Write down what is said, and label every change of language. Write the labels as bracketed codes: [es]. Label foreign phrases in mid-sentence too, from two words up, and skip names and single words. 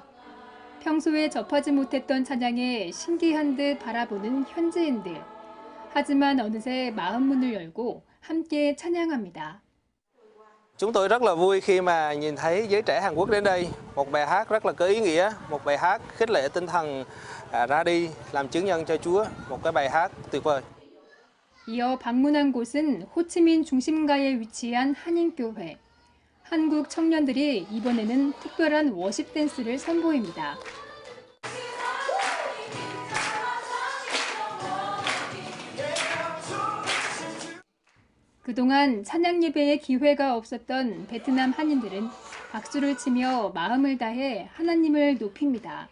[ko] 평소에 접하지 못했던 찬양에 신기한 듯 바라보는 현지인들. 하지만 어느새 마음문을 열고 함께 찬양합니다. [vi] Chúng tôi rất là vui khi mà nhìn thấy giới trẻ Hàn Quốc đến đây. Một bài hát rất là có ý nghĩa, một bài hát khích lệ tinh thần ra đi làm chứng nhân cho Chúa. Một cái bài hát tuyệt vời. [ko] 이어 방문한 곳은 호치민 중심가에 위치한 한인교회. 한국 청년들이 이번에는 특별한 워십 댄스를 선보입니다. 그동안 찬양 예배에 기회가 없었던 베트남 한인들은 박수를 치며 마음을 다해 하나님을 높입니다.